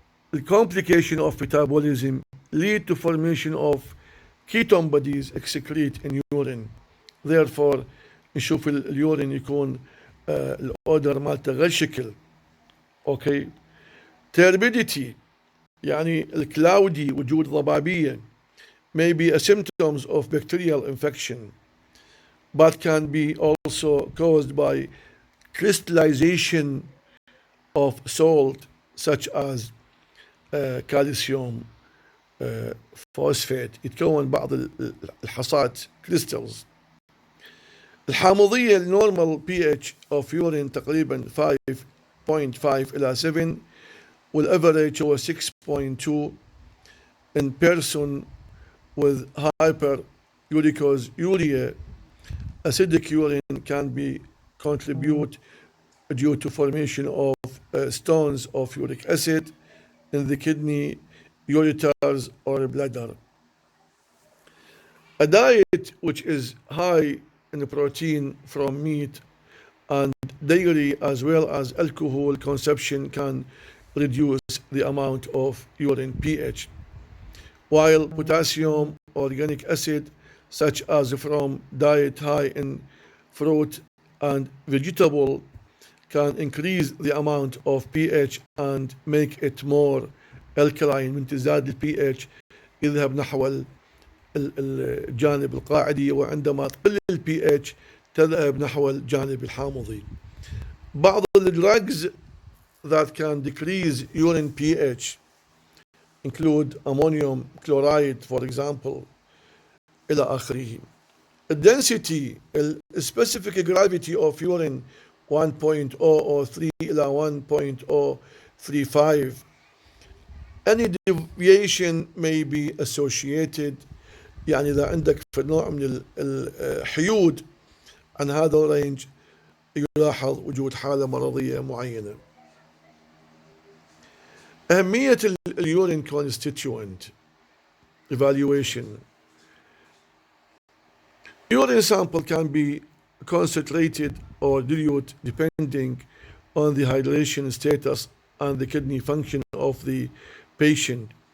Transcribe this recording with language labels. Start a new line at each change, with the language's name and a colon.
English: The complication of metabolism lead to formation of ketone bodies excrete in urine.
Arabic: Therefore نشوف اليورين يكون الاودر مالته غير شكل. اوكي.
English: Turbidity
Arabic: يعني الكلاودي، وجود ضبابية،
English: may be a symptoms of bacterial infection but can be also caused by crystallization of salt such as calcium phosphate.
Arabic: يتكون بعض الحصات crystals. الحامضية النورمال pH of urine تقريبا 5.5 إلى 7 والافريج هو 6.2
English: in person with hyperuricosuric. Acidic urine can be contribute due to formation of stones of uric acid in the kidney, ureters, or bladder. A diet which is high in protein from meat and dairy as well as alcohol consumption can reduce the amount of urine pH, while potassium, organic acid, such as from diet high in fruit and vegetable, can increase the amount of pH and make it more alkaline.
Arabic: من تزداد الpH يذهب نحو الجانب القاعدي، وعندما تقل الpH تذهب نحو الجانب الحامضي.
English: بعض drugs that can decrease urine pH include ammonium chloride, for example,
Arabic: إلى آخره.
English: The density, specific gravity of urine 1.003
Arabic: إلى
English: 1.035. Any deviation may be associated،
Arabic: يعني إذا عندك في نوع من الحيود عن هذا الرينج يلاحظ وجود حالة مرضية معينة. أهمية اليورين
English: constituent evaluation. Urine sample can be concentrated or dilute depending on the hydration status and the kidney function of the patient.